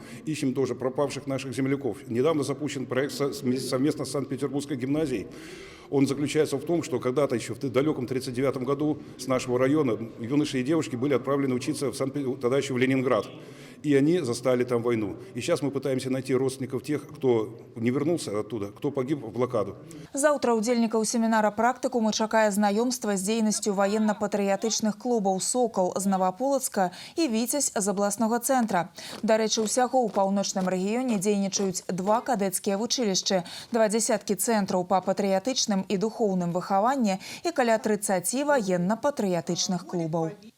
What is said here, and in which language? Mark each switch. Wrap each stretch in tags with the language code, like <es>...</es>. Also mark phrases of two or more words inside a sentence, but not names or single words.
<ru>Ищем тоже пропавших наших земляков. Недавно запущен проект совместно с Санкт-Петербургской гимназией. Он заключается в том, что когда-то еще в далеком 1939 году с нашего района юноши и девушки были отправлены учиться тогда еще в Ленинград. И они застали там войну. И сейчас мы пытаемся найти родственников тех, кто не вернулся оттуда, кто погиб в блокаду.</ru> <be>Заўтра удзельнікаў семінара практыкуму чакае знаёмства з дзейнасцю ваенна-патрыятычных клубаў «Сокол» з Новополацка і «Віцязь» з абласнога цэнтра. Дарэчы, усяго ў паўночным рэгіёне дзейнічаюць 2 кадэцкія вучылішчы, 20 цэнтраў па патрыятычным і духоўным выхаванні і каля 30 ваенна-патрыятычных клубаў.</be>